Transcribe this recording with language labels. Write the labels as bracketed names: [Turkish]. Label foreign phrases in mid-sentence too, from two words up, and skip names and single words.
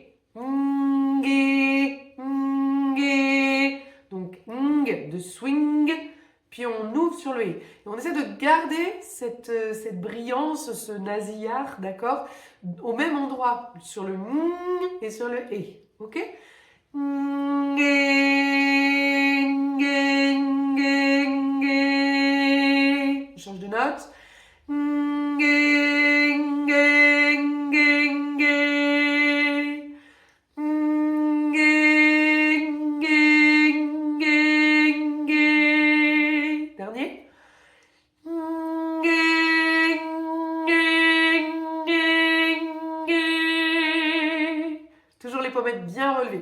[French] Ng, ng. Donc ng de swing, puis on ouvre sur le et. Et on essaie de garder cette brillance, ce nasillard, d'accord, au même endroit, sur le ng et sur le et. Ok? Ng, ng, ng, ng. Je change de note. Ng, ng, ng, ng. Dernier. Toujours les pommettes bien relevées.